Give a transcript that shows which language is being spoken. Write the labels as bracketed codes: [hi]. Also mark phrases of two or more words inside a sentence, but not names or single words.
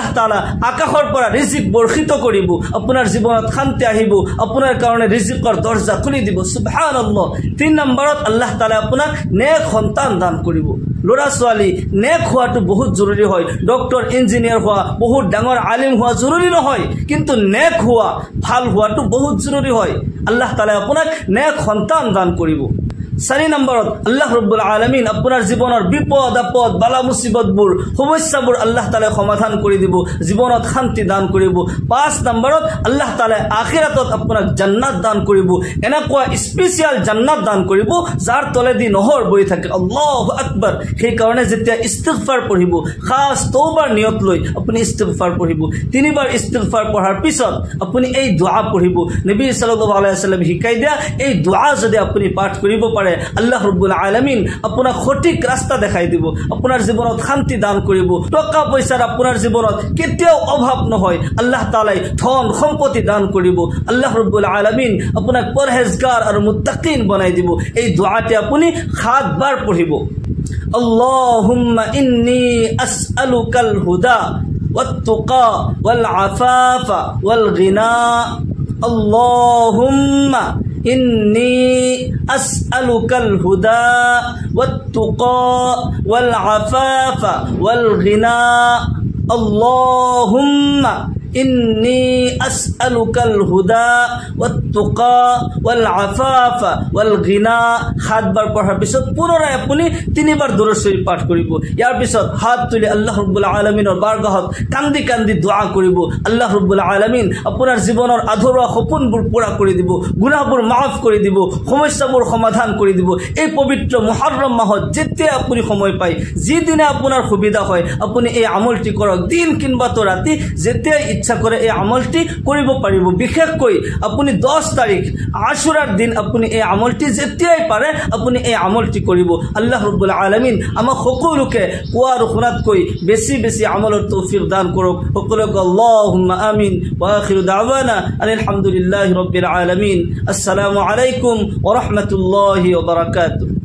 [as] তাআলা আকাশৰ পৰা ৰিজিক বৰ্ষিত কৰিব আপোনাৰ জীৱনত শান্তি আহিব আপোনাৰ কাৰণে ৰিজিকৰ দৰজা খুলি দিব সুবহানাল্লাহ 3 নম্বৰত আল্লাহ তাআলা আপোনাক নেক সন্তান দান কৰিব লৰা ছোৱালী নেক হোৱাটো বহুত জৰুৰী হয় [en] Doctor Engineer [as] হোৱা বহুত ডাঙৰ আলিম হোৱা জৰুৰী নহয় কিন্তু নেক হোৱা ভাল হোৱাটো বহুত জৰুৰী হয় আল্লাহ তাআলা আপোনাক নেক সন্তান দান কৰিব 4 নম্বৰত আল্লাহ রাব্বুল আলামিন আপোনাৰ জীৱনৰ বিপদ আপদ বালা মুসিবতবোৰ সমস্যাবোৰ আল্লাহ তাআলা সমাধান কৰি দিব জীৱনত শান্তি দান কৰিব 5 নম্বৰত আল্লাহ তাআলা আখিৰাতত আপোনাক জান্নাত দান কৰিব এনেকুৱা স্পেশাল জান্নাত দান কৰিব যাৰ তলেদি নহৰ বৈ থাকে [ar] الله أكبر [as] সেই কাৰণে যেতিয়া ইস্তিগফাৰ পঢ়িব খাস তওবাৰ নিয়ত লৈ আপুনি ইস্তিগফাৰ পঢ়িব তিনিবাৰ ইস্তিগফাৰ পঢ়াৰ পিছত আপুনি এই দুআ পঢ়িব নবী [ar] صلى الله عليه وسلم [as] শিকাই দিয়া এই দুআ যদি আপুনি পাঠ কৰিব পাৰে পাৰে আল্লাহ ৰাব্বুল আলামিন আপোনাক সঠিক ৰাস্তা দেখাই দিব আপোনাৰ জীৱনত শান্তি দান কৰিব টকা পইচাৰ আপোনাৰ জীৱনত কেতিয়াও অভাৱ নহয় আল্লাহ তাআলাই ধন সম্পত্তি দান কৰিব আল্লাহ ৰাব্বুল আলামিন আপোনাক পৰহেজগাৰ আৰু মুত্তাকিন বনাই দিব এই দুআটি আপুনি 7 বাৰ পঢ়িব [ar] اللهم إني أسألك الهدى والتقى والعفاف والغنى اللهم إني أسألك الهدى والتقى والعفاف والغنى اللهم إني أسألك الهدى والتقى والعفاف والغنى [as] 7 বাৰ পঢ়াৰ পিছত পুনৰাই আপুনি 3 বাৰ দুৰূদ শৰীফ পাঠ কৰিব ইয়াৰ পিছত হাত তুলি আল্লাহ ৰাব্বুল আলামিনৰ বাৰগাহত কান্দি কান্দি দুআ কৰিব আল্লাহ ৰাব্বুল আলামিন আপোনাৰ জীৱনৰ আধৰুৱা সপোনবোৰ পুৰা কৰি দিব গুনাহবোৰ মাফ কৰি দিব সমস্যাবোৰ সমাধান কৰি দিব এই পবিত্ৰ মুহৰৰম মাহত যেতিয়া আপুনি সময় পায় যিদিনা আপোনাৰ সুবিধা হয় আপুনি এই আমলটি কৰক দিন কিংবা তো ৰাতি যেতিয়া ইচ্ছা কৰে এই আমলটি কৰিব পাৰিব বিশেষকৈ আপুনি 10 তাৰিখ আশুৰাৰ দিন আপুনি এই আমলটি যেতিয়াই পাৰে আপুনি এই আমলটি কৰিব আল্লাহ ৰাব্বুল আলামিন আমাক সকলোকে কোৱা আৰু শুনাতকৈ বেছি বেছি আমলৰ তৌফিক দান কৰক সকলোকে [ar] اللهم آمين وآخر دعوانا الحمد لله رب العالمين السلام عليكم ورحمة الله وبركاته